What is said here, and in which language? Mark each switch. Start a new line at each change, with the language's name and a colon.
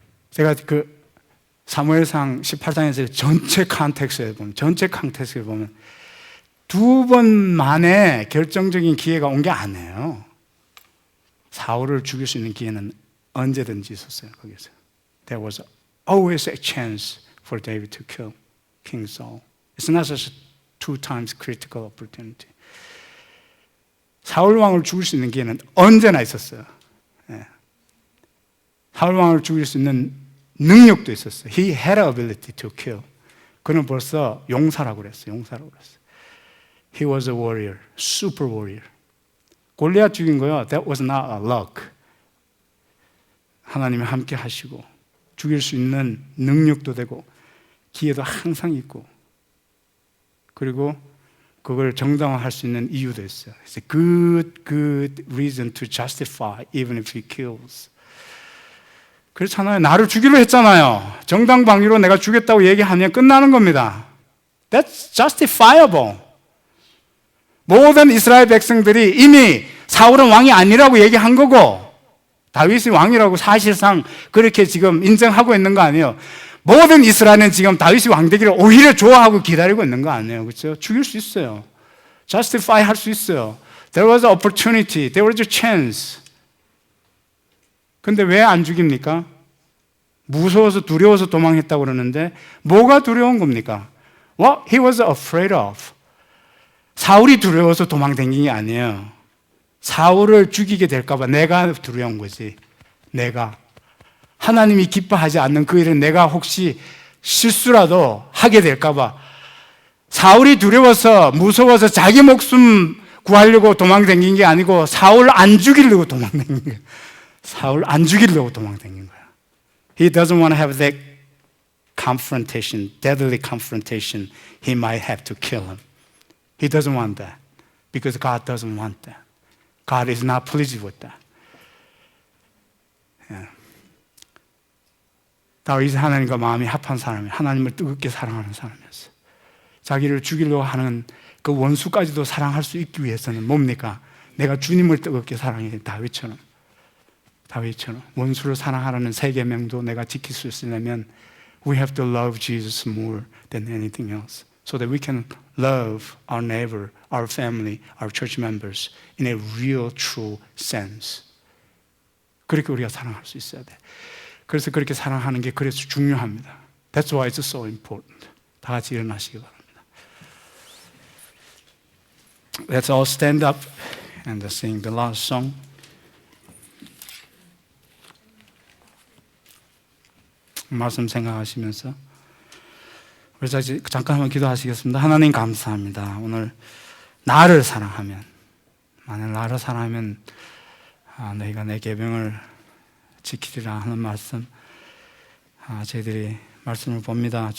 Korean: 제가 그 사무엘상 18장에서 전체 컨텍스트에 보면 두 번 만에 결정적인 기회가 온 게 아니에요. 사울을 죽일 수 있는 기회는 언제든지 있었어요. 거기서
English: There was always a chance for David to kill King Saul. It's not just two times critical opportunity.
Korean: 사울 왕을 죽일 수 있는 기회는 언제나 있었어요. 사울 왕을 죽일 수 있는 능력도 있었어요.
English: He had the ability to kill.
Korean: 그는 벌써 용사라고 그랬어요.
English: He was a warrior, super warrior.
Korean: 골리앗 죽인 거요.
English: That was not a luck.
Korean: 하나님이 함께 하시고 죽일 수 있는 능력도 되고 기회도 항상 있고, 그리고 그걸 정당화할 수 있는 이유도 있어요.
English: It's a good reason to justify even if he kills.
Korean: 그렇잖아요. 나를 죽이려 했잖아요. 정당방위로 내가 죽였다고 얘기하면 끝나는 겁니다.
English: That's justifiable.
Korean: 모든 이스라엘 백성들이 이미 사울은 왕이 아니라고 얘기한 거고, 다윗이 왕이라고 사실상 그렇게 지금 인정하고 있는 거 아니에요. 모든 이스라엘은 지금 다윗이 왕 되기를 오히려 좋아하고 기다리고 있는 거 아니에요. 그렇죠? 죽일 수 있어요. justify 할 수 있어요.
English: There was an opportunity. There was a chance.
Korean: 근데 왜 안 죽입니까? 무서워서 두려워서 도망했다고 그러는데 뭐가 두려운 겁니까?
English: What he was afraid of.
Korean: 사울이 두려워서 도망다닌 게 아니에요. 사울을 죽이게 될까 봐 내가 두려운 거지. 내가. 하나님이 기뻐하지 않는 그 일은 내가 혹시 실수라도 하게 될까 봐. 사울이 두려워서 무서워서 자기 목숨 구하려고 도망다닌 게 아니고 사울 안 죽이려고 도망다닌 거예요. 사울 안 죽이려고 도망다닌 거예요.
English: He doesn't want to have that confrontation, deadly confrontation. He might have to kill him. He doesn't want that because God doesn't want that. God is not pleased with that. Yeah.
Korean: 다윗이 하나님과 마음이 합한 사람이 하나님을 뜨겁게 사랑하는 사람이었어요. 자기를 죽이려고 하는 그 원수까지도 사랑할 수 있기 위해서는 뭡니까? 내가 주님을 뜨겁게 사랑해. 다윗처럼 원수를 사랑하라는 세 계명도 내가 지킬 수 있으려면
English: we have to love Jesus more than anything else so that we can love our neighbor, our family, our church members in a real, true sense.
Korean: 그렇게 우리가 사랑할 수 있어야 돼. 그래서 그렇게 사랑하는 게 그래서 중요합니다.
English: That's why it's so important.
Korean: 다 같이 일어나시기 바랍니다.
English: Let's all stand up and sing the last song.
Korean: 말씀 생각하시면서 우리 잠깐 한번 기도하시겠습니다. 하나님 감사합니다. 오늘 나를 사랑하면, 만약 나를 사랑하면 너희가 내 계명을 지키리라 하는 말씀, 저희들이 말씀을 봅니다.